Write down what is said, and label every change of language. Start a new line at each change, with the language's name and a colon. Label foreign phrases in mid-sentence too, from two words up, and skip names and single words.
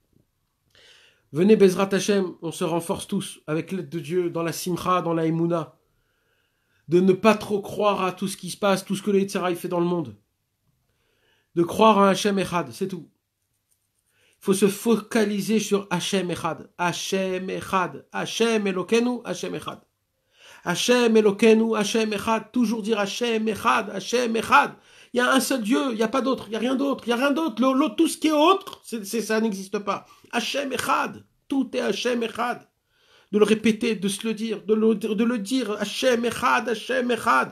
French: Venez
Hebrew: בעזרת השם,
French: on se renforce tous avec l'aide de Dieu dans la simcha, dans la emuna. De ne pas trop croire à tout ce qui se passe, tout ce que le Yitzhara fait dans le monde. De croire à
Hebrew: השם אחד,
French: c'est tout. Il faut se focaliser sur
Hebrew: השם אחד. השם אחד. השם אלוקינו, השם אחד. השם אלוקינו, השם אחד.
French: Toujours dire
Hebrew: השם אחד, השם אחד.
French: Il y a un seul Dieu, il n'y a pas d'autre, il n'y a rien d'autre, il n'y a rien d'autre. Tout ce qui est autre, ça n'existe pas.
Hebrew: השם אחד.
French: Tout est
Hebrew: השם אחד.
French: De le répéter, de se le dire, de le dire,
Hebrew: השם אחד, השם אחד.